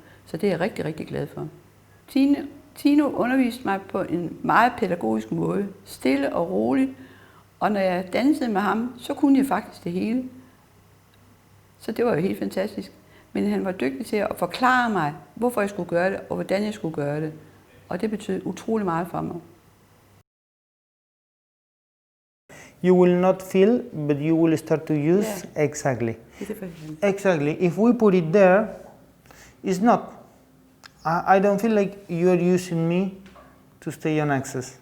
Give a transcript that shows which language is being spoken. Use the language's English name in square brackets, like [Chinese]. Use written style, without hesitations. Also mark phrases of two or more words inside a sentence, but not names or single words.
[Danish] Så det er jeg rigtig, rigtig glad for. Tino underviste mig på en meget pædagogisk måde, stille og roligt. Og når jeg dansede med ham, så kunne jeg faktisk det hele. Så det var jo helt fantastisk. Men han var dygtig til at forklare mig, hvorfor jeg skulle gøre det, og hvordan jeg skulle gøre det. Og det betød utrolig meget for mig. [English] You will not feel, but you will start to use. Yeah. Exactly. Exactly. If we put it there, it's not. I don't feel like you are using me to stay on access.